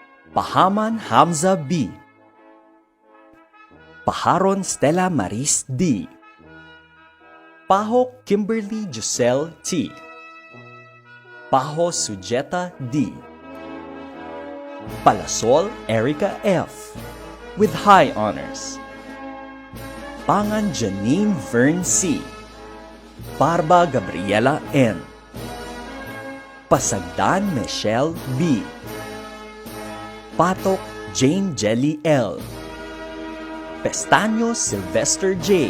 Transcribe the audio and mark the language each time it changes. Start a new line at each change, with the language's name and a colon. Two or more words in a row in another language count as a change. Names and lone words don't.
English: Pahaman Hamza B. Paharon Stella Maris D. Paho Kimberly Giselle T. Paho Sujeta D. Palasol Erica F. with high honors. Pangan Janine Vern C. Barba Gabriela N. Pasagdan Michelle B. Patok Jane Jelly L. Pestaño Sylvester J.